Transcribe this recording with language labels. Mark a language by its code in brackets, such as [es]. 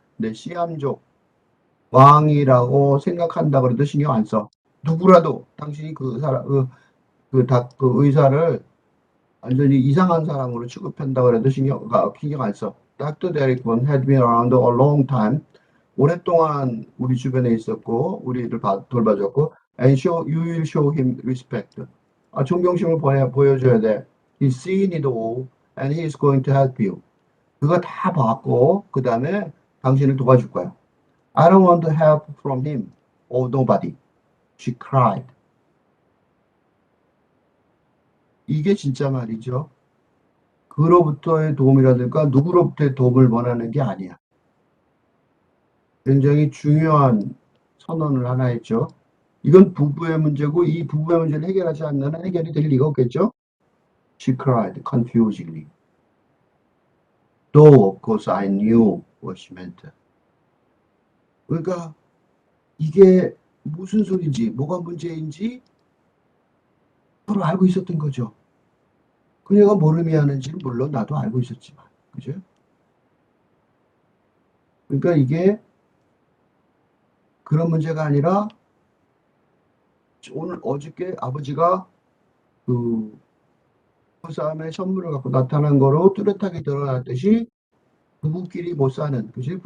[ko] 근데 시암족 왕이라고 생각한다 그래도 신경 안 써. 누구라도 당신이 그 의사를 완전히 이상한 사람으로 취급한다 그래도 신경 안 써. [en] Dr. Derricon had been around a long time. [ko] 오랫동안 우리 주변에 있었고 우리를 돌봐줬고 [en] and you will show him respect. [ko] 존경심을 보여줘야 돼. [en] He's seen it all and he's going to help you. [ko] 그거 다 봤고 그 다음에 당신을 도와줄 거야. [en] I don't want help from him or nobody. She cried. [ko] 이게 진짜 말이죠. 그로부터의 도움이라든가 누구로부터의 도움을 원하는 게 아니야. 굉장히 중요한 선언을 하나 했죠. 이건 부부의 문제고 이 부부의 문제를 해결하지 않는 해결이 될 리가 없겠죠. [en] She cried confusedly. Though of course I knew what she meant. [ko] 그러니까 이게 무슨 소리인지, 뭐가 문제인지 서로 알고 있었던 거죠. 그녀가 뭘 의미하는지는 물론 나도 알고 있었지만, 그죠? 그러니까 이게 그런 문제가 아니라 오늘 어저께 아버지가 그 부부싸움에 선물을 갖고 나타난 거로 뚜렷하게 드러났듯이 부부끼리 못 사는, 그지?